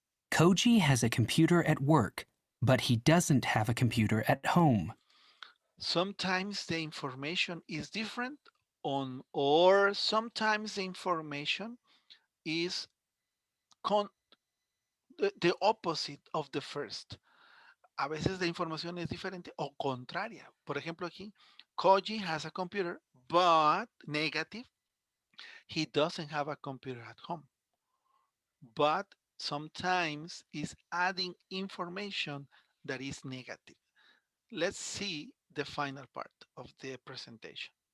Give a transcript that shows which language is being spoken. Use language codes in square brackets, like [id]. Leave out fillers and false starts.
[en] Koji has a computer at work, but he doesn't have a computer at home. Sometimes the information is different or sometimes the information is the opposite of the first. [es] A veces la información es diferente o contraria. Por ejemplo, aquí, [en] Koji has a computer, but negative, he doesn't have a computer at home. But sometimes is adding information that is negative. Let's see the final part of the presentation.